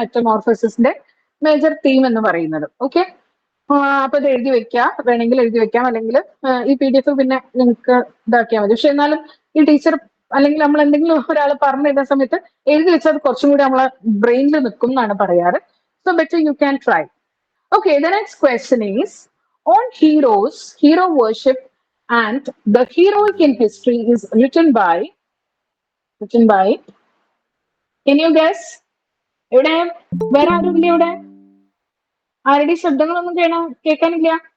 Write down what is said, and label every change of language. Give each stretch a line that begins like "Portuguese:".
Malayalam: മെറ്റമോർഫോസിന്റെ major theme എന്ന് പറയുന്നത്. Okay അപ്പൊ ഇത് എഴുതി വെക്കാം. വേണമെങ്കിൽ എഴുതി വെക്കാം, അല്ലെങ്കിൽ ഈ PDF പിന്നെ നിങ്ങൾക്ക് ഇതാക്കിയാൽ മതി. പക്ഷെ എന്നാലും ഈ ടീച്ചർ അല്ലെങ്കിൽ നമ്മൾ എന്തെങ്കിലും ഒരാൾ പറഞ്ഞു തരുന്ന സമയത്ത് എഴുതി വെച്ചാൽ അത് കുറച്ചും കൂടി നമ്മളെ ബ്രെയിനിൽ നിൽക്കും എന്നാണ് പറയാറ്.
English: So better you can try. Okay, the next question is on heroes, hero worship and the heroic in history is written by, can you guess?
Malayalam: ഇവിടെ വേറെ ആരും ഇല്ല? ഇവിടെ ആരുടെ ശബ്ദങ്ങളൊന്നും കേൾക്കാനില്ല.